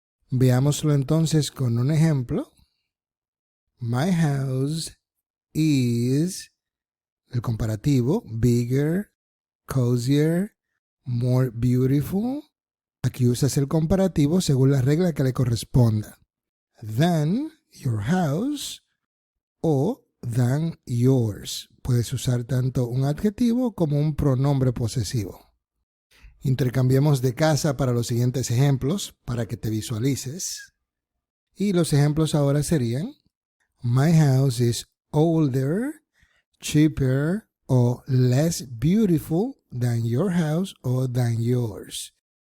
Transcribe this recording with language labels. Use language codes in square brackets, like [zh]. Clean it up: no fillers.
[es] Veámoslo entonces con un ejemplo. [en] My house is, [es] el comparativo, [en] bigger, cozier, more beautiful. [es] Aquí usas el comparativo según la regla que le corresponda. [en] Than your house o than yours. [es] Puedes usar tanto un adjetivo como un pronombre posesivo. Intercambiemos de casa para los siguientes ejemplos para que te visualices. Y los ejemplos ahora serían: [en] My house is older, cheaper o less beautiful than your house or than yours.